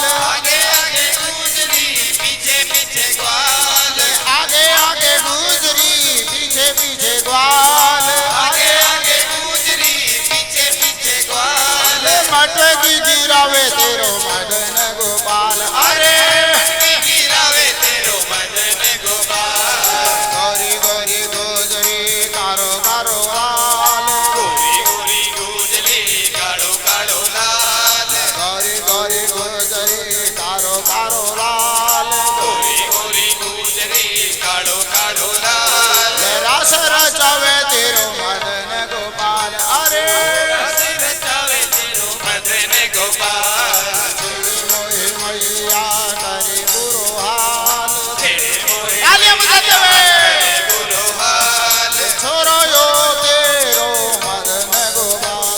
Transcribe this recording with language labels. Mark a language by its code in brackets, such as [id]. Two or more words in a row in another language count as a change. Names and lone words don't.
[bra] आगे आगे गुजरी पीछे पीछे ग्वाल, आगे आगे गुजरी पीछे पीछे ग्वाल, आगे आगे गुजरी पीछे पीछे ग्वाल। मटकी गिरावे तेरो मदन गोपाल, अरे गिरावे तेरो मदन गोपाल। गोरी गोरी गुजरी कारो कारो लाल, गोरी गोरी गुजरी काड़ो काड़ो लाल, गोरी गोरी गुजरी कारो कारो लाल। गोरी गोरी गुजरी काड़ो काड़ो लाल। रास रचावे तेरो मदन गोपाल, अरे रचावे तेरो मदन गोपाल। छेड़े मोहे मैया करे बुरो हाल, छेड़े मोहे [hi] तालियां बजाते हुए [bra] बुरो हाल। छोरो यो तेरो मदन गोपाल,